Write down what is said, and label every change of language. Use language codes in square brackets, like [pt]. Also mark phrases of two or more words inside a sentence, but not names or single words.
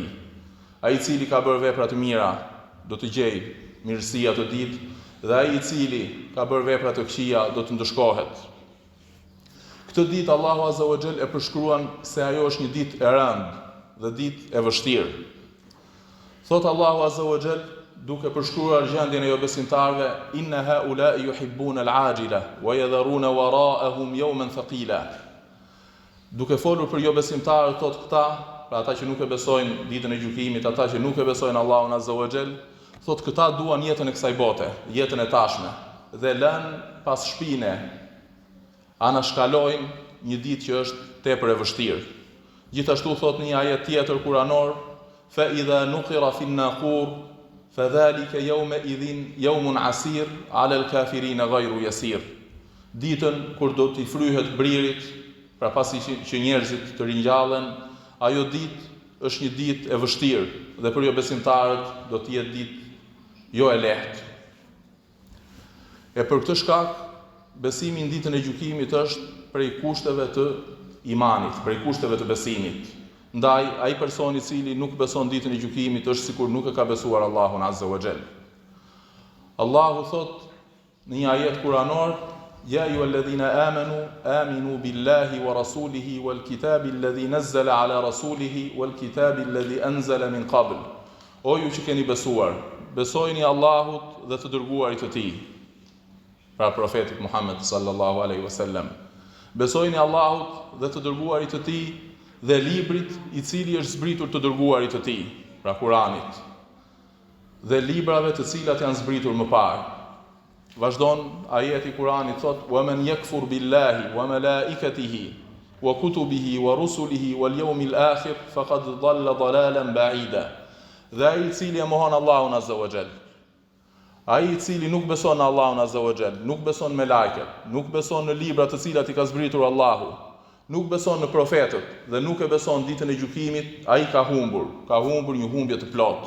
[sq] Ai I cili ka bërë vepra të mira do të gjejë mirësi atë ditë, dhe ai I cili ka bërë vepra të këqija do të ndëshkohet. Këtë ditë Allahu [ar] عز وجل [sq] e përshkruan se ajo është një ditë e rëndë dhe ditë e vështirë. Thot Allahu [ar] عز وجل, [sq] duke përshkruar gjendjen e jo besimtarëve: [ar] إن هؤلاء يحبون العاجلة ويذرون وراءهم يوما ثقيلا. [sq] Duke folur për jo besimtarët, thot këta, pra ata që nuk e besojnë ditën e gjykimit, ata që nuk e besojnë Allahun [ar] عز وجل, [sq] thot këta duan jetën e kësaj bote, jetën e tashme, dhe lën pas shpine, anashkalojnë një ditë që është tepër e vështirë. Gjithashtu thot një ajet tjetër kuranor: [ar] فإذا نقر في الناقور فذلك يومئذ يوم عسير على الكافرين غير يسير. [sq] Ditën kur do t'i fryhet bririt, pra pasi që njerëzit të ringjallen, ajo ditë është një ditë e vështirë dhe për jo besimtarët do të jetë ditë jo e lehtë. E për këtë shkak, besimi në ditën e gjykimit është prej kushteve të imanit, prej kushteve të besimit. Ndaj, ai personi I cili nuk beson ditën e gjykimit është sikur nuk e ka besuar Allahun [ar] عز وجل. [sq] Allahu thot në një ajet kuranor: [ar] يا أيها الذين آمنوا بالله ورسوله والكتاب الذي نزل على رسوله والكتاب الذي أنزل من قبل. [sq] O ju që keni besuar, besojini Allahut dhe të dërguarit të Tij, pra profetit Muhammed [ar] صلى الله عليه وسلم. [sq] Besojini Allahut dhe të dërguarit të Tij dhe librit I cili është zbritur të dërguarit të Tij, pra Kuranit, dhe librave të cilat janë zbritur më parë. Vazhdon ajeti Kuranit, thot: [ar] ومن يكفر بالله وملائكته وكتبه ورسله واليوم الآخر فقد ضل ضلالا بعيدا. [sq] Dhe ai I cili e mohon Allahun [ar] عز وجل, [sq] ai I cili nuk beson në Allahun [ar] عز وجل, [sq] nuk beson me lajket, nuk beson në libra të cilat I ka zbritur Allahu, nuk beson në profetët dhe nuk e beson ditën e gjykimit, ai ka humbur një humbje të plotë.